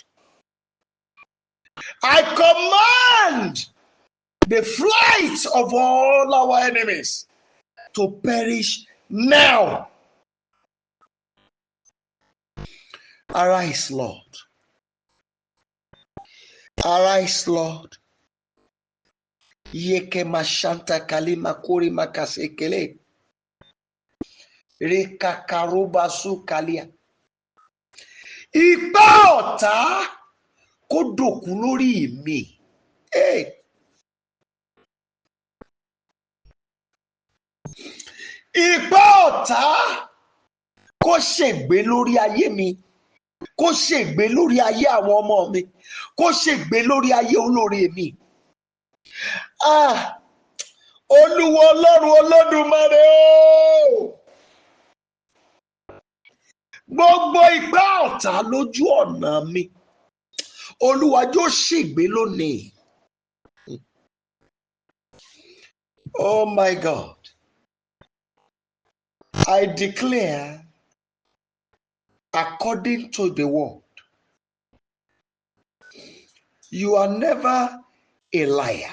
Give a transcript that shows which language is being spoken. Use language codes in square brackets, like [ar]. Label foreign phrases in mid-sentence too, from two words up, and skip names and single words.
[en] I command the flight of all our enemies to perish now. Arise, Lord. Arise, Lord. Yeke mashanta kalima kuri makasekele. Rekakaruba su kalia. [yo] Ipá ọ̀tá kó dòkú lórí mi. Ipá ọ̀tá kó ṣègbé lórí ayé mi kó ṣègbé lórí ayé àwọn ọmọ mi, kó ṣègbé lórí ayé olóore mi. Olúwa Ọlọ́run Olódùmarè o, gbogbo ipá ọ̀tá lójú ọ̀nà mi, Olúwa jọ̀ọ́ ṣègbé lónìí. [en] Oh my God, I declare according to the word, you are never a liar.